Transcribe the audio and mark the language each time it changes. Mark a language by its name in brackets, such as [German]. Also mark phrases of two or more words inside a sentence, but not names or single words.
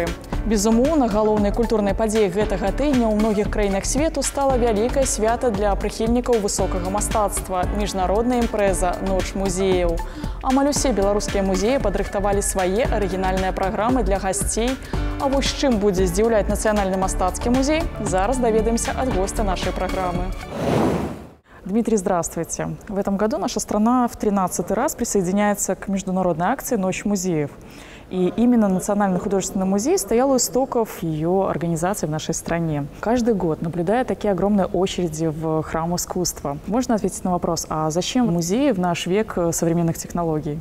[Belarusian] Безумоўна, галоўнай культурнай падзеяй гэтага тыдня ў многіх краінах свету стала вялікае свята для прыхільнікаў высокага мастацтва – міжнародная імпрэза «Ноч музеяў». Амаль усе беларускія музеі падрыхтавалі свае арыгінальныя праграмы для гасцей. А вось чым будзе здзіўляць нацыянальны мастацкі музей, зараз даведаемся ад гостя нашай праграмы. [Russian] Дмитрий, здравствуйте. В этом году наша страна в 13-й раз присоединяется к международной акции «Ночь музеев». И именно Национальный художественный музей стоял у истоков ее организации в нашей стране. Каждый год, наблюдая такие огромные очереди в храм искусства, можно ответить на вопрос, а зачем музеи в наш век современных технологий?